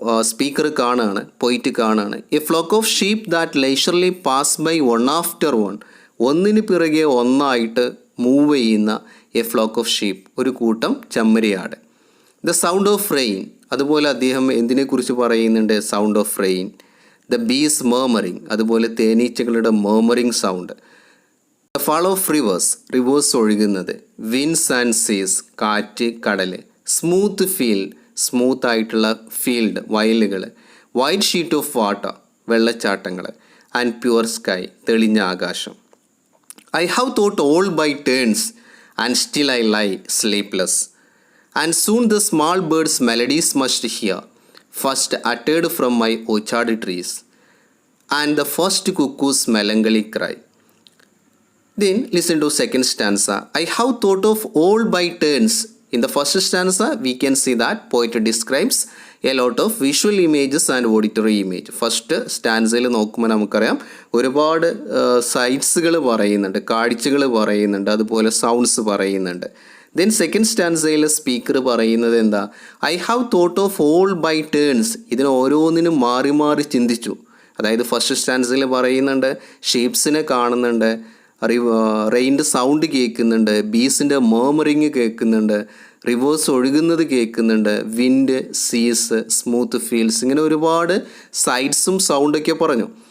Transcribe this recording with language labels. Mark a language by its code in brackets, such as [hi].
[ml] Speaker കാണാണ്, പോയിറ്റ് കാണാണ്. [en] A flock of sheep that leisurely pass by one after one. [ml] ഒന്നിന് പിറകെ ഒന്നായിട്ട് മൂവ് ചെയ്യുന്ന എ ഫ്ലോക്ക് ഓഫ് ഷീപ്പ്, ഒരു കൂട്ടം ചെമ്മരിയാട്. ദ സൗണ്ട് ഓഫ് റെയിൻ, അതുപോലെ അദ്ദേഹം എന്തിനെക്കുറിച്ച് പറയുന്നുണ്ട്? Sound of rain. The bees മേർമറിങ്, അതുപോലെ തേനീച്ചകളുടെ മേർമറിങ് sound. The fall of reverse, reverse ഒഴുകുന്നത്. വിൻസ് ആൻഡ് സീസ്, കാറ്റ്, കടൽ. സ്മൂത്ത് ഫീൽഡ്, സ്മൂത്ത് ആയിട്ടുള്ള ഫീൽഡ്, വയലുകൾ. വൈറ്റ് ഷീറ്റ് ഓഫ് വാട്ടർ, വെള്ളച്ചാട്ടങ്ങൾ. ആൻഡ് പ്യുവർ സ്കൈ, തെളിഞ്ഞ ആകാശം. [en] I have thought all by turns and still I lie sleepless. And soon the small birds melodies must hear, first uttered from my orchard trees. And the first cuckoo's melancholy cry. Then listen to second stanza. I have thought of all by turns. In the first stanza, we can see that poet describes a lot of visual images and auditory image. [ml] First സ്റ്റാൻസയിൽ നോക്കുമ്പോൾ നമുക്കറിയാം ഒരുപാട് സൈറ്റ്സുകൾ പറയുന്നുണ്ട്, കാഴ്ചകൾ പറയുന്നുണ്ട്, അതുപോലെ sounds പറയുന്നുണ്ട്. Then second സ്റ്റാൻസയിൽ speaker പറയുന്നത് എന്താ? [en] I have thought of all by turns. [ml] ഇതിന് ഓരോന്നിനും മാറി മാറി ചിന്തിച്ചു. അതായത് ഫസ്റ്റ് സ്റ്റാൻസയിൽ പറയുന്നുണ്ട് ഷേപ്സിനെ കാണുന്നുണ്ട്, റെയിൻ്റെ സൗണ്ട് കേൾക്കുന്നുണ്ട്, ബീസിൻ്റെ മേർമറിങ് കേൾക്കുന്നുണ്ട്, റിവേഴ്സ് ഒഴുകുന്നത് കേൾക്കുന്നുണ്ട്, വിൻഡ്, സീസ്, സ്മൂത്ത് ഫീൽഡ്സ്, ഇങ്ങനെ ഒരുപാട് സൈഡ്സും സൗണ്ടൊക്കെ പറഞ്ഞു.